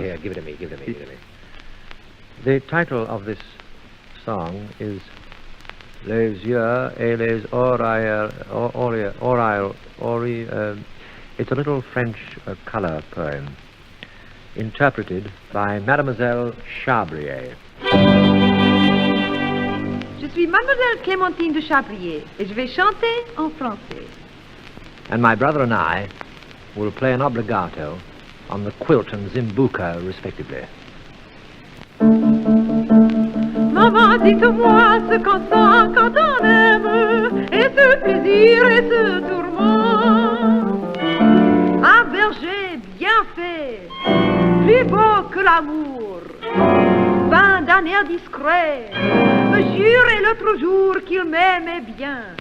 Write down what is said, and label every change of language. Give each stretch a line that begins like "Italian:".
English: Here, give it to me. The title of this song is Les Yeux et les Oriel. It's a little French colour poem, interpreted by Mademoiselle Chabrier.
French: Je suis Mademoiselle Clémentine de Chabrier, et je vais chanter en français.
English: And my brother and I will play an obligato on the quilt and zimbuka, respectively.
French: Maman, dites-moi ce qu'on sent quand on aime, et ce plaisir et ce tourment. Un berger bien fait, plus beau que l'amour, vint d'un air discret, me jurait l'autre jour qu'il m'aimait bien.